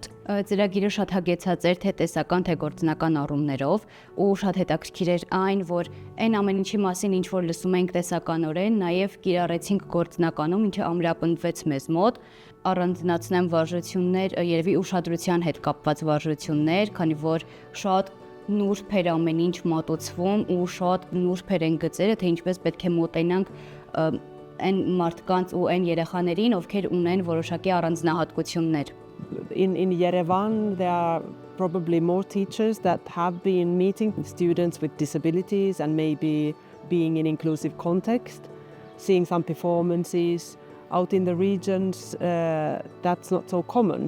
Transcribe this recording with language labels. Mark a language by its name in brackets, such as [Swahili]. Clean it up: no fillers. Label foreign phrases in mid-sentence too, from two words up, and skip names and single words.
[Armenian] Ծրագիրը շատ հագեցած էր թե տեսական, թե գործնական առումներով ու շատ հետաքրքիր էր այն, որ այն ամեն ինչի մասին ինչ որ լսում ենք տեսականորեն, նաև կիրառեցինք գործնականում, ինչը ամրապնդվեց մեզ մոտ, առանձնացնեմ վարժություններ, երևի ուշադրության հետ կապված վարժություններ, քանի որ շատ նուրբ էր ամեն ինչ մոտոցվում ու շատ նուրբ էր են գծերը, թե ինչպես պետք է մոտենանք այն մարդկանց ու այն երեխաներին, ովքեր ունեն որոշակի առանձնահատկություններ։ [English] In Yerevan there are probably more teachers that have been meeting students with disabilities and maybe being in inclusive context, seeing some performances. Out in the regions, that's not so common.